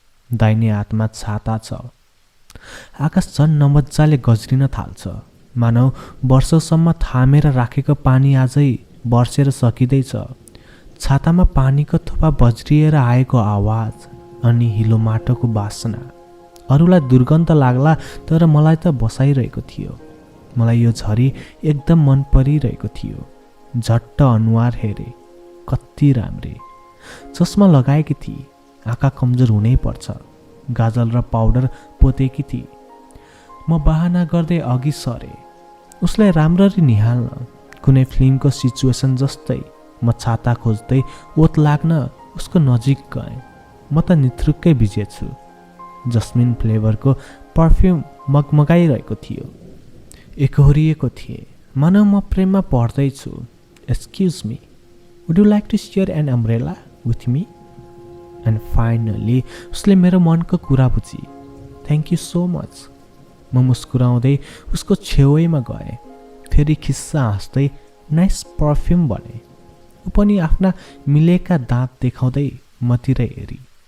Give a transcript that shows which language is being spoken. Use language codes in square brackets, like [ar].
[ne] दाहिने हातमा छाता छ। आकाश झन् नमज्जाले गज्रिन थाल्छ, मानव वर्षौसम्म थामेर राखेको पानी आजै बर्सेर सकिँदैछ। छातामा पानीको थोपा बज्रिएर आएको आवाज अनि हिलो माटोको बासना। अरूलाई दुर्गन्ध लाग्ला, तर मलाई त बसाइरहेको थियो। मलाई यो झरी एकदम मन परिरहेको थियो। झट्ट अनुहार हेरे, कति राम्री। चस्मा लगाएकी थिए, आँखा कमजोर हुनै पर्छ। गाजल र पाउडर पोतेकी थिए। म बहाना गर्दै अघि सरे, उसलाई राम्ररी निहाल्न। कुनै फिल्मको सिचुएसन जस्तै म छाता खोज्दै ओत लाग्न उसको नजिक गएँ। म त निथुक्कै भिजेछु। जस्मिन फ्लेभरको पर्फ्युम मगमगाइरहेको थियो। एकहोरिएको थिएँ, मानव म प्रेममा पर्दैछु। [en] Excuse me, would you like to share an umbrella with me? And finally [ne] उसले मेरो मनको कुरा बुझी। [en] Thank you so much. [ne] म मुस्कुराउँदै उसको छेउैमा गएँ। फेरि खिस्सा हाँस्दै नाइस पर्फ्युम भने। ऊ पनि आफ्ना मिलेका दाँत देखाउँदै मतिर हेरी।